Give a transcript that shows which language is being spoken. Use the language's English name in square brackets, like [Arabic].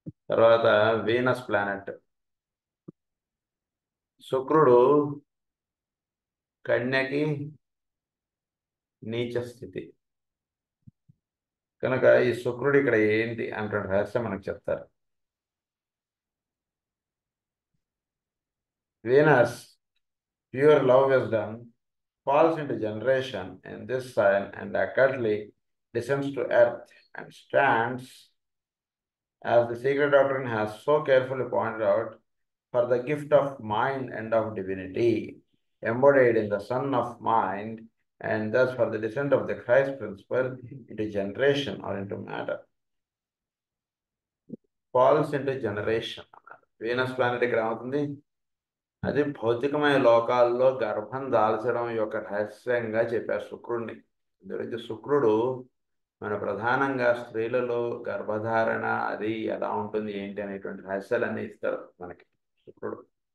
[Telugu] తర్వాత Venus planet శుక్రుడు కన్యకి నీచ స్థితి కనుక ఈ శుక్రుడు ఇక్కడ ఏంటి అనేటువంటి రహస్యం మనకు చెప్తారు. [English] Venus pure love wisdom falls into generation in this sign and accurately descends to earth and stands, as the secret doctrine has so carefully pointed out, for the gift of mind and of divinity, embodied in the Son of Mind, and thus for the descent of the Christ principle into generation or into matter. Falls into generation. [Telugu] Venus planet ఇక్కడ ఏమవుతుంది? అది భౌతికమైన లోకాల్లో గర్భం దాల్చడం యొక్క రహస్యంగా చెప్పారు శుక్రుడిని. గురించి శుక్రుడు మన ప్రధానంగా స్త్రీలలో గర్భధారణ అది ఎలా ఉంటుంది ఏంటి అనేటువంటి రహస్యాలన్నీ ఇస్తారు మనకి శుక్రుడు.